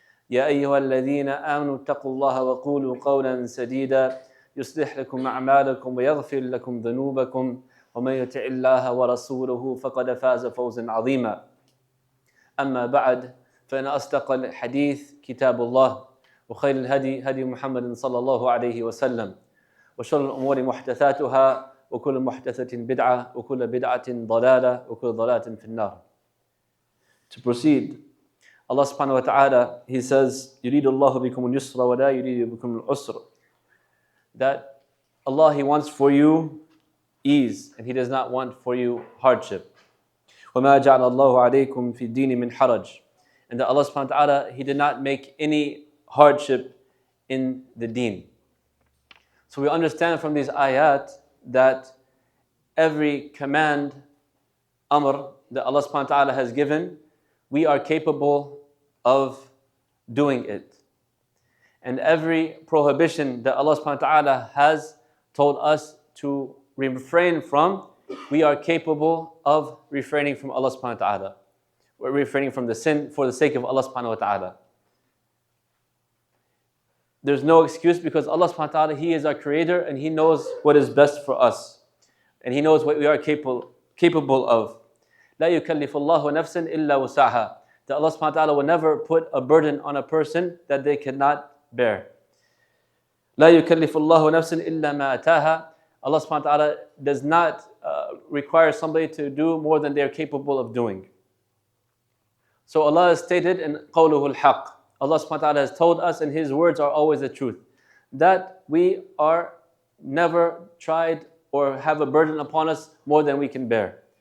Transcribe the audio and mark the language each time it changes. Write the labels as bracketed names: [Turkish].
[Arabic] يا أيها الذين آمنوا اتقوا الله وقولوا قولا سديدا يصلح لكم أعمالكم ويغفر لكم ذنوبكم ومن يطع الله ورسوله فقد فاز فوزا عظيما أما بعد فإن أصدق الحديث كتاب الله وخير الهدي هدي محمد صلى الله عليه وسلم وشر الأمور محدثاتها وكل محدثة بدعة وكل بدعة ضلالة وكل ضلالة في النار. [English] To proceed, Allah subhanahu wa ta'ala, He says, [Arabic] يريد الله بكم اليسر ولا يريد بكم العسر. [English] That Allah, He wants for you ease and He does not want for you hardship. [Arabic] وما جعل الله عليكم في الدين من حرج. [English] And that Allah subhanahu wa ta'ala, He did not make any hardship in the deen. So we understand from these ayat that every command, amr, that Allah subhanahu wa ta'ala has given, we are capable of doing it. And every prohibition that Allah subhanahu wa ta'ala has told us to refrain from, we are capable of refraining from Allah subhanahu wa ta'ala. We're refraining from the sin for the sake of Allah subhanahu wa ta'ala. There's no excuse because Allah subhanahu wa ta'ala, He is our creator and He knows what is best for us. And He knows what we are capable of. [Arabic] لا يكلف الله نفسا إلا وسعها. [English] That Allah subhanahu wa ta'ala will never put a burden on a person that they cannot bear. [Arabic] لا يكلف الله نفسا إلا ما أتاها. [English] Allah subhanahu wa ta'ala does not require somebody to do more than they are capable of doing. So Allah has stated in [Arabic] قوله الحق. [English] Allah subhanahu wa ta'ala has told us and His words are always the truth. That we are never tried or have a burden upon us more than we can bear.